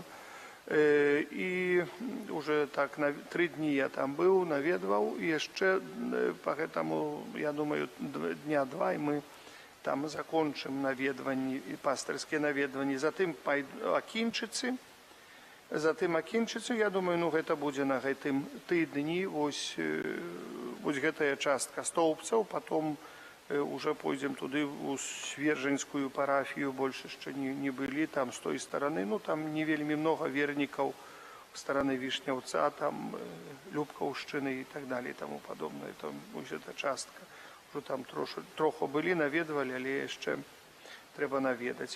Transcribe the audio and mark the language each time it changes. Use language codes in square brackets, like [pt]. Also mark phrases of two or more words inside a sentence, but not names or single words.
[be] І уже так 3 дні я там быў, наведваў, і яшчэ па гэтаму, я думаю, дня 2, і мы там закончым наведванні, пастырскія наведванні. Затым Акінчыцы, я думаю, гэта будзе на гэтым тыдні, вось гэтая частка Стоўбцаў, [ru] потом уже пойдем [be] туды у Свержанскую парафію, больше яшчэ не былі, там з той стороны, там не вельмі много вернікаў стороны Вішняўца, там Любкаўшчыны і так далее, і таму падобнае, там вось эта частка. Уже там троху былі, наведвалі, але яшчэ трэба наведаць.